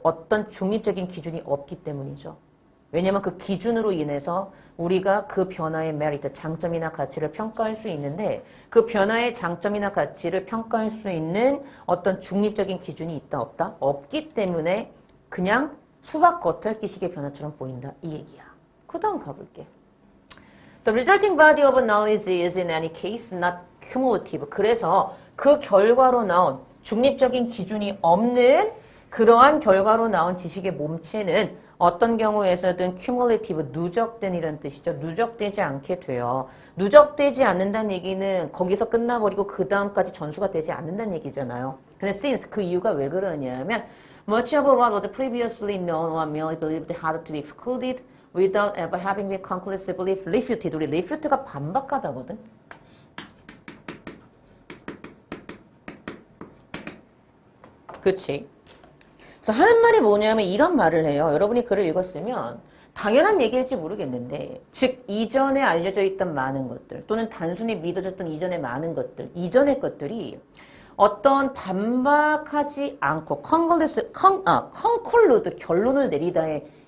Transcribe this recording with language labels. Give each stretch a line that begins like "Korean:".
Korean: 어떤 중립적인 기준이 없기 때문이죠. 왜냐면 그 기준으로 인해서 우리가 그 변화의 메리트, 장점이나 가치를 평가할 수 있는데 그 변화의 장점이나 가치를 평가할 수 있는 어떤 중립적인 기준이 있다 없다? 없기 때문에 그냥 수박 겉핥기식의 변화처럼 보인다. 이 얘기야. 그 다음 가볼게.
English: The resulting body of knowledge is in any case not cumulative.
Korean: 그래서 그 결과로 나온 중립적인 기준이 없는 그러한 결과로 나온 지식의 몸체는 어떤 경우에서든 cumulative, 누적된 이런 뜻이죠. 누적되지 않게 돼요. 누적되지 않는다는 얘기는 거기서 끝나버리고 그 다음까지 전수가 되지 않는다는 얘기잖아요. 근데
English: since
Korean: 그 이유가 왜 그러냐면
English: much of what was previously known or merely believed had to be excluded without ever having been conclusively refuted.
Korean: 우리 refute가 반박하다거든. 그치? 그래서 하는 말이 뭐냐면 이런 말을 해요. 여러분이 글을 읽었으면 당연한 얘기일지 모르겠는데 즉 이전에 알려져 있던 많은 것들 또는 단순히 믿어졌던 이전의 많은 것들 이전의 것들이 어떤 반박하지 않고 conclude 결론을 내리다의